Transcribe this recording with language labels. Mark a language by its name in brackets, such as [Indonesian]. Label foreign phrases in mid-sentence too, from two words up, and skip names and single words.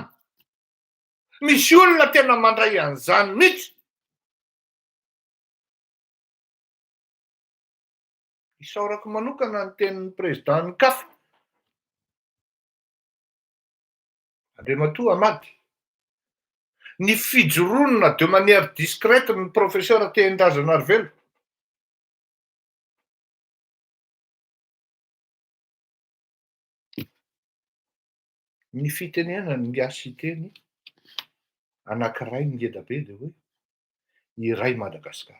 [Malagasy] Misy olona tena mandray an'izany mihitsy. Isaorako manokana ny tenin'ny président CAF. Andriamatoa Amady. Ny fijoronona [French] de manière discrète [Malagasy] ny professeur Tendrazanarivelo. Ny fitenena ny ngasy teny anankiray ngeda be de hoe iray Madagasikara.